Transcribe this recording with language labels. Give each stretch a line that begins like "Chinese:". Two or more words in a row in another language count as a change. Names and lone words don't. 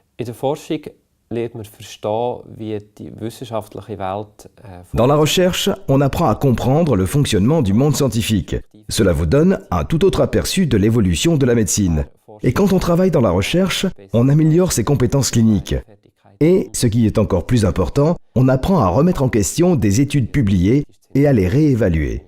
German: In der Forschung lernt man verstehen, wie die wissenschaftliche Welt
French: Dans la recherche, on apprend à comprendre le fonctionnement du monde scientifique. Cela vous donne un tout autre aperçu de l'évolution de la médecine. Et quand on travaille dans la recherche, on améliore ses compétences cliniques. Et, ce qui est encore plus important, on apprend à remettre en question des études publiées et à les réévaluer.